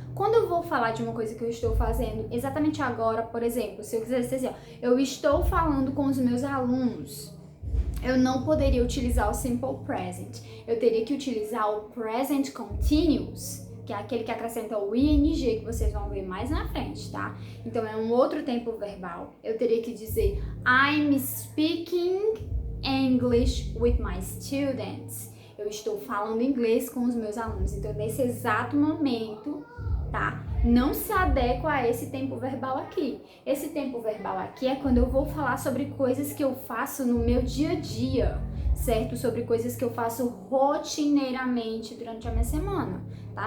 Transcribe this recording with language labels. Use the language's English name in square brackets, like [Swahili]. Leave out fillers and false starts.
[Portuguese] Quando eu vou falar de uma coisa que eu estou fazendo exatamente agora, por exemplo, se eu quiser dizer assim, ó, eu estou falando com os meus alunos, eu não poderia utilizar o Simple Present. Eu teria que utilizar o Present Continuous, que é aquele que acrescenta o ing, que vocês vão ver mais na frente, tá? Então, é um outro tempo verbal. Eu teria que dizer [English] I'm speaking English with my students. [Portuguese] Eu estou falando inglês com os meus alunos. Então, nesse exato momento, tá? Não se adequa a esse tempo verbal aqui. Esse tempo verbal aqui é quando eu vou falar sobre coisas que eu faço no meu dia a dia, certo? Sobre coisas que eu faço rotineiramente durante a minha semana, tá?